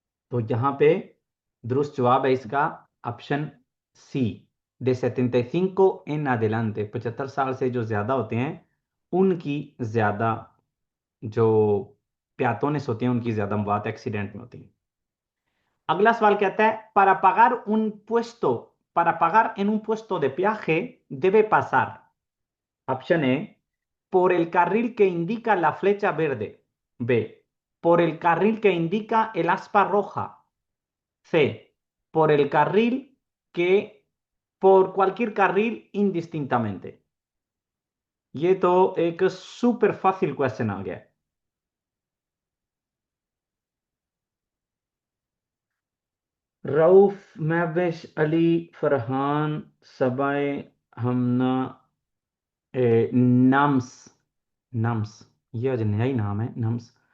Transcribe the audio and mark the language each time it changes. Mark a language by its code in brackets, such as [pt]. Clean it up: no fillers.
[hi] तो यहां पे दुरुस्त जवाब है इसका option C, [es] de 75 en adelante, [hi] 75 साल से जो ज्यादा होते हैं उनकी ज्यादा जो प्यातोनेस होती हैं उनकी ज्यादा मौत एक्सीडेंट में होती है। अगला सवाल कहता है [es] para pagar en un puesto de peaje debe pasar, opción ए, por el carril que indica la flecha verde, B, por el carril que indica el aspa roja, C, por el carril que por cualquier carril indistintamente। [hi] ये तो एक super Faasil question आ गया है। रऊफ, महविश, अली, फरहान, सबाए, हमना, nums, nums, ये आज नया ही नाम है नम्स।